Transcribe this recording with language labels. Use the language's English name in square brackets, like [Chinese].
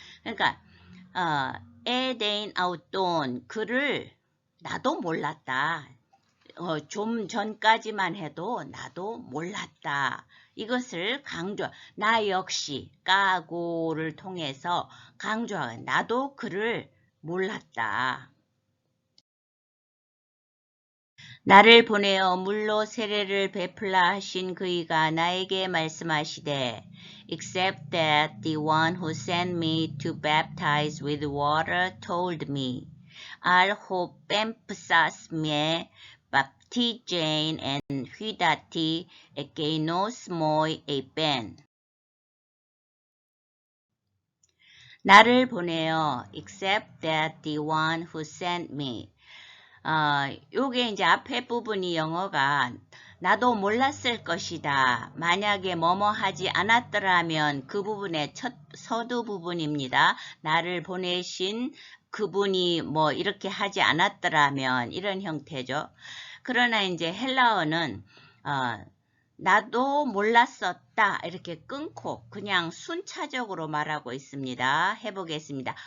[Korean] 그러니까 [Greek] 에데인 아웃돈 [Korean] 그를 나도 몰랐다. 좀 전까지만 해도 나도 몰랐다. 이것을 강조, 나 역시 까고를 통해서 강조하고 나도 그를 몰랐다. 나를 보내어 물로 세례를 베풀라 하신 그이가 나에게 말씀하시되 [English] except that the one who sent me to baptize with water told me [Greek] al ho pempsas me baptizein en hydati ekeinos moi epen [Korean] 나를 보내어 [English] except that the one who sent me [Korean] 요게 이제 앞에 부분이 영어가 나도 몰랐을 것이다. 만약에 뭐뭐 하지 않았더라면 그 부분의 첫 서두 부분입니다. 나를 보내신 그분이 뭐 이렇게 하지 않았더라면 이런 형태죠. 그러나 이제 헬라어는 나도 몰랐었다 이렇게 끊고 그냥 순차적으로 말하고 있습니다. 해보겠습니다.